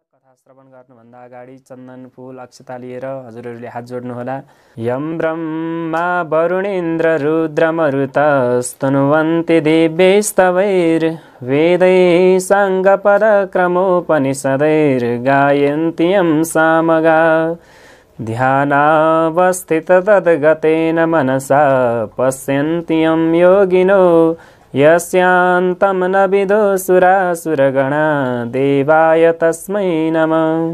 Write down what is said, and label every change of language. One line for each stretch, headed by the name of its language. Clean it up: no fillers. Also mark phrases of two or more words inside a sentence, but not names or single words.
Nepali: श्रवण गर्नुभन्दा अगाडि चन्दन फूल अक्षता लिएर हजुरहरूले हात जोड्नुहोला।
Sanskrit: यम ब्रह्मा वरुणेन्द्र रुद्रमरुतस्तनुवन्ति दिव्यैस्तवैर्वेदैः साङ्गपदक्रमोपनिषदैर्गायन्ति यं सामगा ध्यानावस्थिततद्गतेन मनसा पश्यन्ति यं योगिनो यस्यान्तं न विदो सुरासुरगणा देवाय तस्मै नमः।